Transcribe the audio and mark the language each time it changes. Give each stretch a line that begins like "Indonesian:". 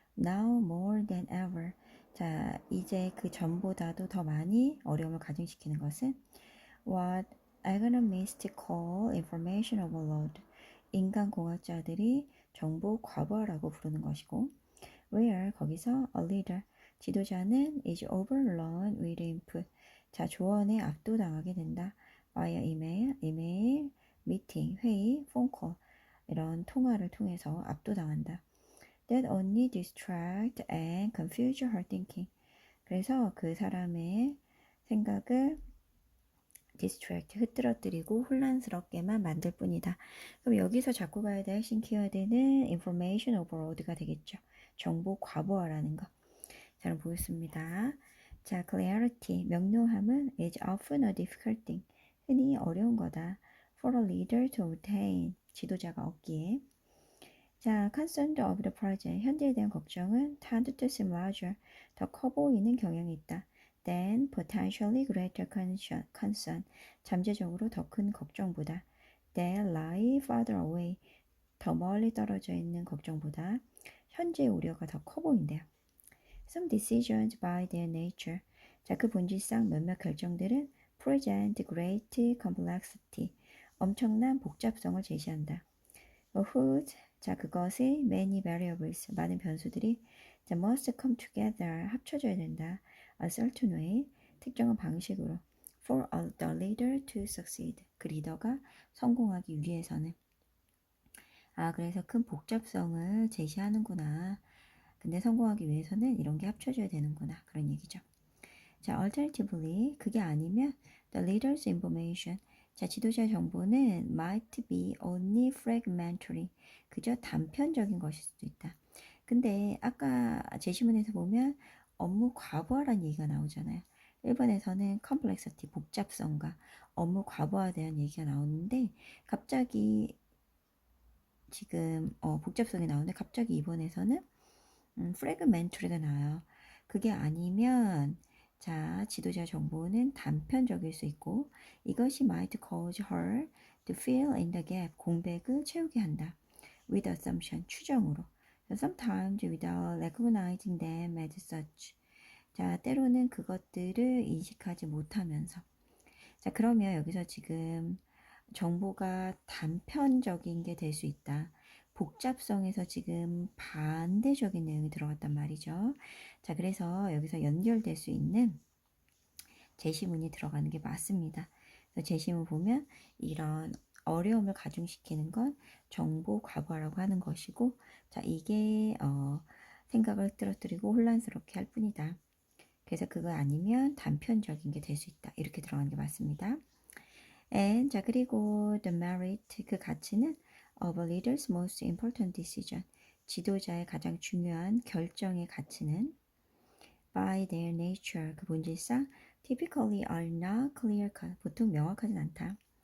English: Now more than ever,
Korean: 자, 이제 그 전보다도 더 많이 어려움을 가중시키는 것은
English: What economists call information overload,
Korean: 인간공학자들이 정보 과부하라고 부르는 것이고
English: where,
Korean: 거기서
English: a leader,
Korean: 지도자는
English: is overrun with input,
Korean: 자, 조언에 압도당하게 된다. via 이메일, 미팅, 회의, phone call, 이런 통화를 통해서 압도당한다.
English: That only distract and confuse her thinking.
Korean: 그래서 그 사람의 생각을 distract, 흐트러뜨리고 혼란스럽게만 만들 뿐이다. 그럼 여기서 잡고 가야 될 핵심 키워드는 information overload가 되겠죠. 정보 과부하라는 거. 자, 그럼 보겠습니다.
English: 자, clarity,
Korean: 명료함은
English: is often a difficult thing.
Korean: 흔히 어려운 거다.
English: For a leader to obtain,
Korean: 지도자가 얻기에. 자,
English: concern of the present,
Korean: 현재에 대한 걱정은
English: tend to seem larger,
Korean: 더 커 보이는 경향이 있다.
English: Then potentially greater concern,
Korean: 잠재적으로 더 큰 걱정보다.
English: That lie farther away,
Korean: 더 멀리 떨어져 있는 걱정보다 현재의 우려가 더 커 보인대요.
English: Some decisions by their nature,
Korean: 자, 그 본질상 몇몇 결정들은
English: present great complexity,
Korean: 엄청난 복잡성을 제시한다.
English: whose,
Korean: 자, 그것의
English: many variables,
Korean: 많은 변수들이 자,
English: must come together,
Korean: 합쳐져야 된다.
English: a certain way,
Korean: 특정한 방식으로
English: for the leader to succeed,
Korean: 그 리더가 성공하기 위해서는. 그래서 큰 복잡성을 제시하는구나. 근데 성공하기 위해서는 이런 게 합쳐져야 되는구나. 그런 얘기죠. 자, alternatively, 그게 아니면 the leader's information, 자, 지도자의 정보는 might be only fragmentary, 그저 단편적인 것일 수도 있다. 근데 아까 제시문에서 보면 업무 과부하라는 얘기가 나오잖아요. 1번에서는 complexity, 복잡성과 업무 과부하에 대한 얘기가 나오는데 갑자기 지금 복잡성이 나오는데 갑자기 2번에서는 fragmentary가 나와요. 그게 아니면 자, 지도자 정보는 단편적일 수 있고 이것이
English: might cause her to fill in the gap,
Korean: 공백을 채우게 한다.
English: with assumption,
Korean: 추정으로.
English: sometimes without recognizing them as such.
Korean: 자, 때로는 그것들을 인식하지 못하면서. 자, 그러면 여기서 지금 정보가 단편적인 게 될 수 있다. 복잡성에서 지금 반대적인 내용이 들어갔단 말이죠. 자, 그래서 여기서 연결될 수 있는 제시문이 들어가는 게 맞습니다. 그래서 제시문 보면 이런 어려움을 가중시키는 건 정보 과부하라고 하는 것이고, 자, 이게 생각을 떨어뜨리고 혼란스럽게 할 뿐이다. 그래서 그거 아니면 단편적인 게 될 수 있다. 이렇게 들어가는 게 맞습니다.
English: And, 자,
Korean: 그리고
English: the merit,
Korean: 그 가치는
English: of a leader's most important decision,
Korean: 지도자의 가장 중요한 결정의 가치는
English: by their nature,
Korean: 그 본질상
English: typically are not clear-cut,
Korean: 보통 명확하진 않다.